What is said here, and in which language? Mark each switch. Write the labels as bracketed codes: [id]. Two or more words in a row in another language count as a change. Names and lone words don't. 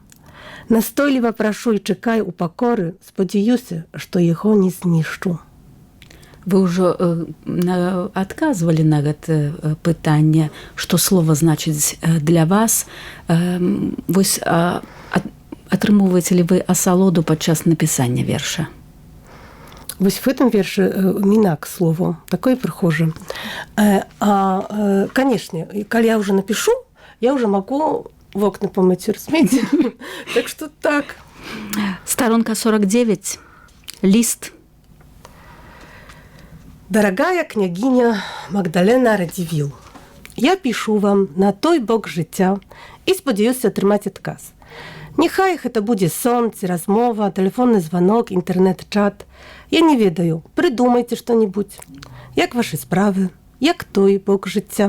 [be] Настойліва прашу і чакаю у пакоры, спадзяюся, што яго не знішчу. Вы ўжо адказвалі на гэта пытанне, што слова значыць для вас. Вось атрымоўваеце ли вы асалоду падчас напісання верша? Вось в этом верше мінак слово, такое прыхожа. [ru] Конечно, калі я уже напишу, я уже могу в окна помыть, разумеете? Так что так. Сторонка 49. [be] Лист. [ru] Дорогая княгиня Магдалена Радзівіл, я пишу вам [be] на той бок жыцця і спадзяюся атрымаць адказ. Няхай гэта будзе сон, ці размова, тэлефонны званок, інтэрнэт-чат. Я не ведаю, прыдумайце што-небудзь. Як вашы справы? Як той бок жыцця?